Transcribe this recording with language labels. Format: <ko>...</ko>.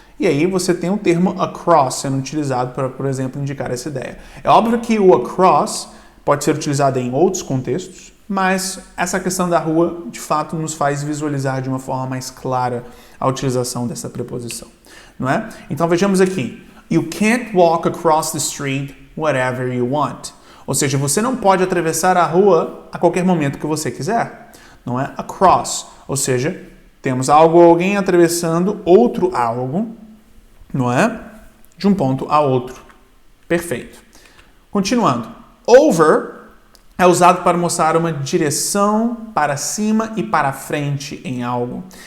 <pt>E aí você tem o termo across sendo utilizado para, por exemplo, indicar essa ideia. É óbvio que o across pode ser utilizado em outros contextos, mas essa questão da rua, de fato, nos faz visualizar de uma forma mais clara a utilização dessa preposição, não é? Então vejamos aqui.</pt> <en>You can't walk across the street whatever you want.</en> <pt>Ou seja, você não pode atravessar a rua a qualquer momento que você quiser, não é? Across, ou seja, temos algo ou alguém atravessando outro algo, não é? De um ponto a outro. Perfeito. Continuando. Over é usado para mostrar uma direção para cima e para frente em algo.</pt>